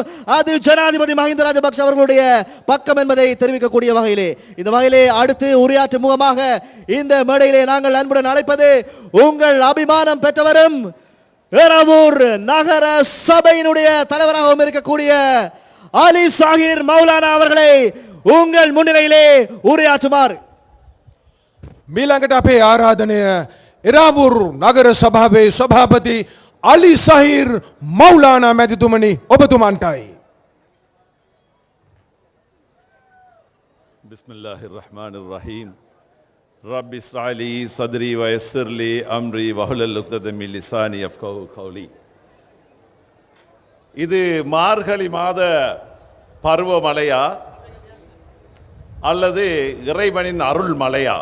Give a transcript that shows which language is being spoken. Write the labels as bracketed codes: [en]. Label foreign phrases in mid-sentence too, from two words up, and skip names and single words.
[ta] அது ஜனாதிபதி மஹிந்த ராஜபக்ஷ அவர்களுடைய பக்கம் என்பதை தெரிவிக்கக்கூடிய வகையிலே இந்த வகையிலே அடுத்து உரையாற்றும் முகமாக இந்த மேடையிலே நாங்கள் அன்புடன் அழைப்பது உங்கள் அபிமானம் பெற்றவரும் ஏறாவூர் நகர சபையினுடைய தலைவராகவும் இருக்கக்கூடிய அலி சாஹிர் மௌலானா அவர்களை உங்கள் முன்னிலையிலே உரையாற்றுமாறு [si] මීළඟට අපේ ආරාධනය එරාවුර් නගර සභාවේ සභාපති අලි සහිර් මෞලානා මැතිතුමනි ඔබතුමන්ටයි. [ar] بسم الله الرحمن الرحيم. رب اشرح لي صدري ويسر لي أمري واحلل عقدة من لساني يفقهوا قولي. [ta] இது மார்கழி மாத பருவமழையா அல்லது இறைவனின் அருள் மழையா?